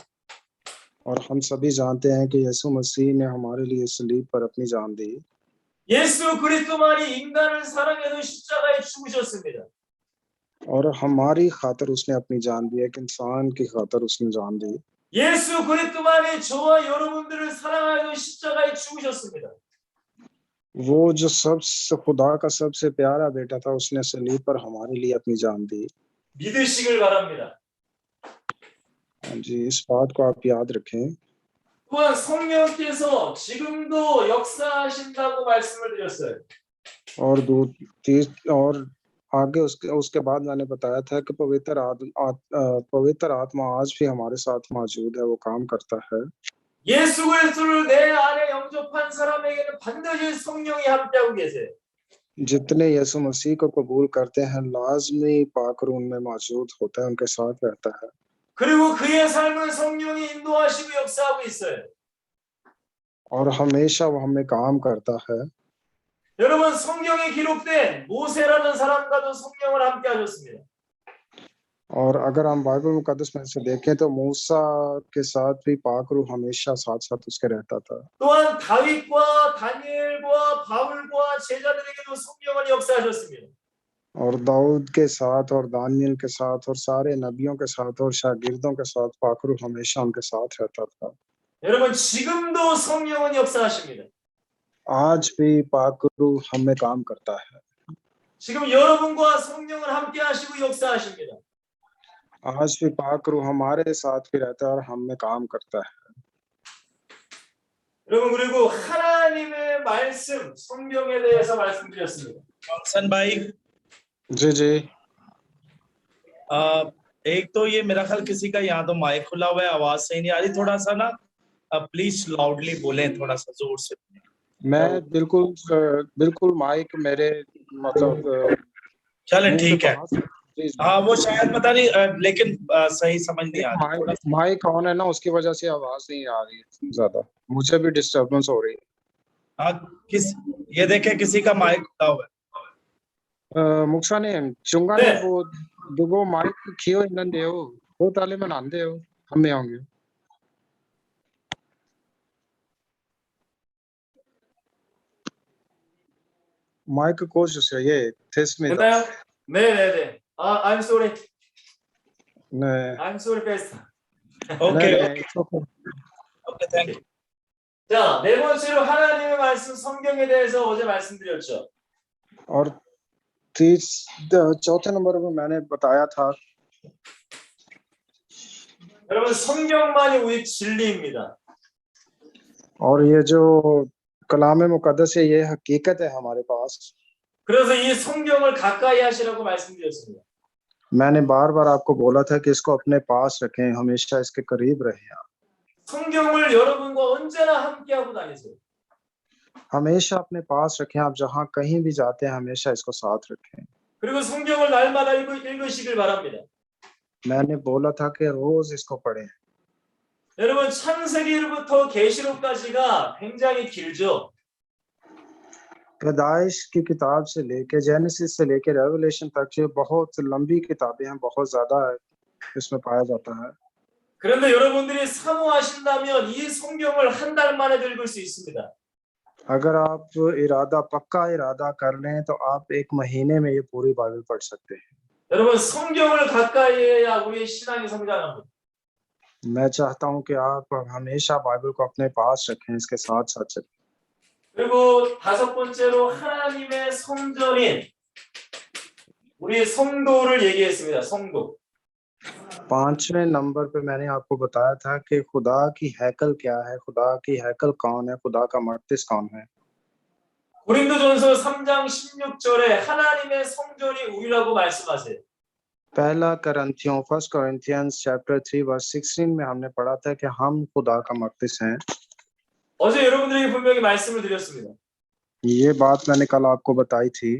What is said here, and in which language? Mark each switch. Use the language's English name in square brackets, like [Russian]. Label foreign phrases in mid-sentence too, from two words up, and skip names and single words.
[Urdu] اور ہم سبھی جانتے ہیں کہ یسوع مسیح نے ہمارے لیے صلیب پر اپنی جان دی. [Korean] 예수 그리스도만이 인간을 사랑해서 십자가에 죽으셨습니다. [Urdu] اور ہماری خاطر اس نے اپنی جان دی، ایک انسان کی خاطر اس نے جان دی. [Korean] 예수 그리스도만이 저와 여러분들을 사랑하여 십자가에 죽으셨습니다. [Urdu] وہ جو سب سے خدا کا سب سے پیارا بیٹا تھا اس نے صلیب پر ہمارے لیے اپنی جان دی. [Korean] 믿으시길 바랍니다. [Urdu] جی، اس بات کو آپ یاد رکھیں. [Korean] 또한 성령께서 지금도 역사하신다고 말씀을 드렸어요. [Urdu] اور آگے اس کے بعد میں نے بتایا تھا کہ پوتر آتما آج بھی ہمارے ساتھ موجود ہے، وہ کام کرتا ہے. [Korean] 예수 그리스도를 내 안에 영접한 사람에게는 반드시 성령이 함께하고 계세요. [Urdu] جتنے یسوع مسیح کو قبول کرتے ہیں لازمی پاک روح ان میں موجود ہوتا ہے، ان کے ساتھ رہتا ہے. [Korean] 그리고 그의 삶은 성령이 인도하시고 역사하고 있어요. [Urdu] اور ہمیشہ وہ ہمیں کام کرتا ہے. [Korean] 여러분 성경에 기록된 모세라는 사람과도 성령을 함께 하셨습니다. [Urdu] اور اگر ہم بائبل مقدس میں سے دیکھیں تو موسیٰ کے ساتھ بھی پاک روح ہمیشہ ساتھ ساتھ اس کے رہتا تھا. [Korean] 또한 다윗과 다니엘과 바울과 제자들에게도 성령을 역사하셨습니다. [Urdu] اور داؤد کے ساتھ اور دانیال کے ساتھ اور سارے نبیوں کے ساتھ اور شاگردوں کے ساتھ پاک روح ہمیشہ ان کے ساتھ رہتا تھا. [Korean] 여러분 지금도 성령은 역사하십니다. [Urdu] آج بھی پاک روح ہمیں کام کرتا ہے. [Korean] 지금 여러분과 성령을 함께 하시고 역사하십니다. [Urdu] آج بھی پاک روح ہمارے ساتھ بھی رہتا ہے اور ہمیں کام کرتا ہے. [Korean] 여러분 그리고 하나님의 말씀 성경에 대해서 말씀드렸습니다. [Urdu] جانسن بھائی, جی جی. ایک تو یہ میرا خیال کسی کا یہاں تو مائیک کھلا ہوا ہے، آواز صحیح نہیں آ رہی، تھوڑا سا نا [English] please loudly [Urdu] بولیں، تھوڑا سا زور سے. میں بالکل مائیک میرے مطلب چلے ٹھیک ہے. जी। ہاں وہ شاید پتہ نہیں لیکن صحیح سمجھ نہیں آ رہی. تھوڑا سا [English] mic on [Urdu] ہے نا، اس کی وجہ سے آواز نہیں آ رہی ہے زیادہ، مجھے بھی ڈسٹربنس ہو رہی ہے. یہ دیکھے کسی کا مائیک کھلا ہوا ہے. [Korean] 목사님, 중간에 네. 뭐 누구 마이크 키어 있는데요. 그거 달리면 안 돼요. 한 명이요. 마이크 꽂으세요. 예, 됐습니다. 됐나요? 네네네. [English] I'm sorry. [Korean] 네. [English] I'm sorry, Pastor. ओके [Korean] 네, [English] okay thank you. [Korean] 자, 네 번째로 하나님의 말씀 성경에 대해서 어제 말씀드렸죠. [Urdu] اور چوتھے نمبر پر میں نے بتایا تھا. [Korean] 여러분 성경만이 우리 진리입니다. [Urdu] اور یہ جو کلام مقدس ہے، یہ حقیقت ہے ہمارے پاس. [Korean] 그래서 이 성경을 가까이 하시라고 말씀드렸습니다. [Urdu] میں نے بار بار آپ کو بولا تھا کہ اس کو اپنے پاس رکھیں، ہمیشہ اس کے قریب رہیں. [Korean] 성경을 여러분과 언제나 함께하고 다니세요. [Urdu] ہمیشہ اپنے پاس رکھیں، آپ جہاں کہیں بھی جاتے ہیں ہمیشہ اس کو ساتھ رکھیں. [Korean] 그리고 성경을 날마다 읽으시길 바랍니다. [Urdu] میں نے بولا تھا کہ روز اس کو پڑھیں. [Korean] 여러분 창세기부터 계시록까지가 굉장히 길죠. [Urdu] پیدائش کی کتاب سے لے کے جینیسس سے لے کے ریویلیشن تک یہ بہت لمبی کتابیں ہیں، بہت زیادہ اس میں پایا جاتا ہے. [Korean] 그런데 여러분들이 사모하신다면 이 성경을 한 달 만에 읽을 수 있습니다. [Urdu] اگر آپ پکا ارادہ کر لیں تو آپ ایک مہینے میں یہ پوری بائبل پڑھ سکتے ہیں. [Korean] 여러분 성경을 가까이 해야 우리의 신앙이 성장합니다. [Urdu] میں چاہتا ہوں کہ آپ ہمیشہ بائبل کو اپنے پاس رکھیں، اس کے ساتھ ساتھ چلیں. [Korean] 그리고 다섯 번째로 하나님의 성전인 우리 성도를 얘기했습니다. 성도. [Urdu] پانچویں نمبر پہ میں نے آپ کو بتایا تھا کہ خدا کی ہیکل کیا ہے، خدا کی ہیکل کون ہے، خدا کا مقدس کون ہے. [Korean] 고린도전서 3장 16절에 하나님의 성전이 우리라고 말씀하세요. [Urdu] پہلا کرنتھیوں [English] 1 Corinthians chapter 3 verse 16 [Urdu] میں ہم نے پڑھا تھا کہ ہم خدا کا مقدس ہیں. [Korean] 어제 여러분들에게 분명히 말씀을 드렸습니다. [Urdu] یہ بات میں نے کل آپ کو بتائی تھی.